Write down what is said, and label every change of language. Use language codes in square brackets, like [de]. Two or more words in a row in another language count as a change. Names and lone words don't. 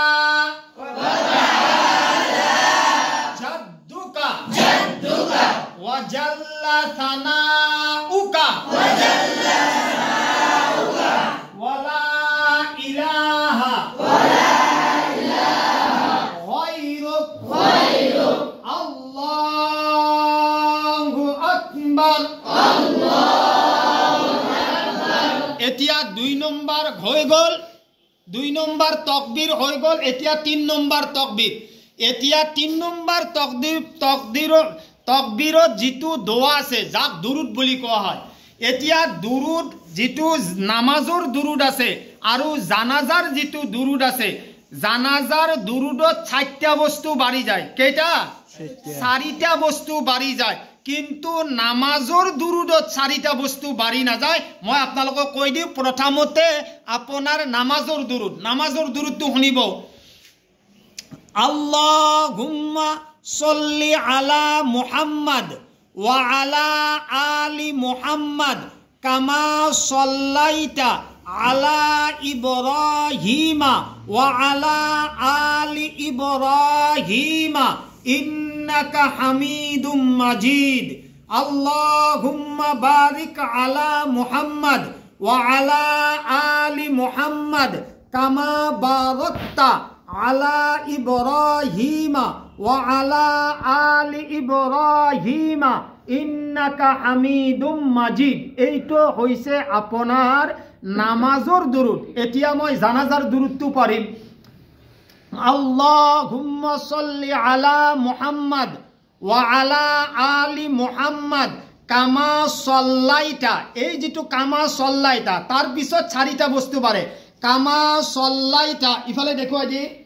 [ar] جدك وجل ثناؤك ولا إله غيرك الله أكبر [as] এতিয়া 2 নম্বৰ হৈ গল 2 নম্বৰ তাকবীৰ হৈ গল এতিয়া 3 নম্বৰ তাকবীৰ এতিয়া 3 নম্বৰ তাকবীৰত যেটো দোয়া আছে যাক দুরুদ বুলি কোৱা হয় এতিয়া দুরুদ যেটো নামাজৰ দুরুদ আছে আৰু জানাজাৰ যেটো দুরুদ আছে জানাজাৰ দুরুদত 4টা বস্তু বাঢ়ি যায় কেইটা 4টা বস্তু বাঢ়ি যায় কিন্তু নামাজৰ দুরুদত 4টা বস্তু বাঢ়ি না যায় মই আপোনালোকক কৈ দিও প্ৰথমতে আপোনাৰ নামাজৰ দুরুদটো শুনিব [ar] اللهم صل على محمد وعلى آل محمد كما صليت على إبراهيم وعلى آل إبراهيم إنك حميد مجيد اللهم بارك على محمد وعلى آل محمد كما باركت على إبراهيم وعلى آل إبراهيم إنك حميد مجيد [as] এইটো হৈছে আপোনাৰ নামাজৰ দুরুদ এতিয়া মই জানাজাৰ দুরুদটো পঢ়িম [ar] اللهم صل على محمد وعلى آل محمد كما صليت [as] এই যেটো [ar] كما صليت [as] তার পিছত 4টা বস্তু বাৰে [ar] كما صليت [as] ইফালে দেখুৱাই দি